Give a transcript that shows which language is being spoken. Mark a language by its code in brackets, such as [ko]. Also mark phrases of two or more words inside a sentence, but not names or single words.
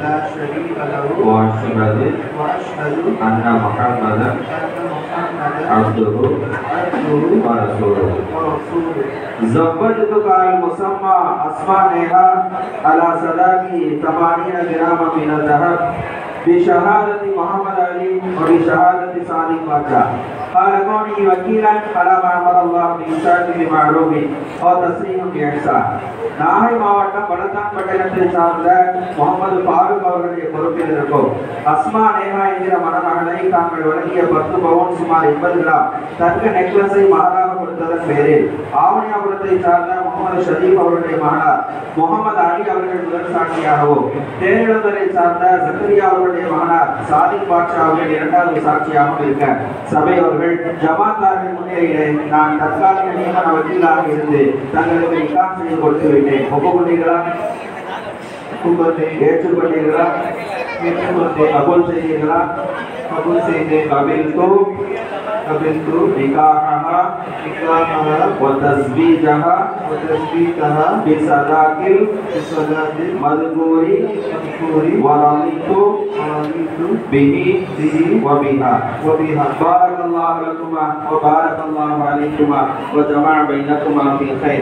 [ar] وأشهد أن محمدا عبده ورسوله زوجتك المسمى أسماءها على صداقه 80 جراما من الذهب بشهادة محمد علي وبشهادة صادق باچا قال كوني وكيلا على ما أمر الله بإنشاء بمعروف أو تسليم بإحسان. [ta] நாகை மாவட்டம் பலத்தான்பட்டினத்தை சார்ந்த முகமது பாரூக் அவர்களுடைய பொறுப்பில் இருக்கும் அஸ்மா நேஹா என்கிற மணமகளை தாங்கள் வழங்கிய 10 பவுன் சுமார் 80 கிராம் தங்க நெக்லஸை மகராக கொடுத்ததன் பேரில் ஆவணியாபுரத்தை சார்ந்த முகமது ஷரீப் அவர்களுடைய மகனார் முகமது அலி அவர்கள் முதல் சாட்சியாகவும் தேனிழந்தரை சார்ந்த ஜக்கரியா அவர்களுடைய மகனார் சாதிக் பாட்ஷா அவர்கள் இரண்டாவது சாட்சியாகவும் இருக்க சபை அவர்கள் ஜமாத்தார்கள் முன்னிலையிலே நான் தற்காலிக நியமன வக்கீலாக இருந்து தங்களுக்கு நிக்காஹ் செய்து கொடுத்து விட்டேன். ஒப்புக்கொண்டீர்களா? ஏற்றுக்கொண்டீர்களா? கபூல் செய்தீர்களா? கபூல் செய்தேன். [ar] قبلت نكاحها وتزويجها بصداق المذكور ورضيت به وبها. بارك الله لكما وبارك الله عليكما وجمع بينكما في خير.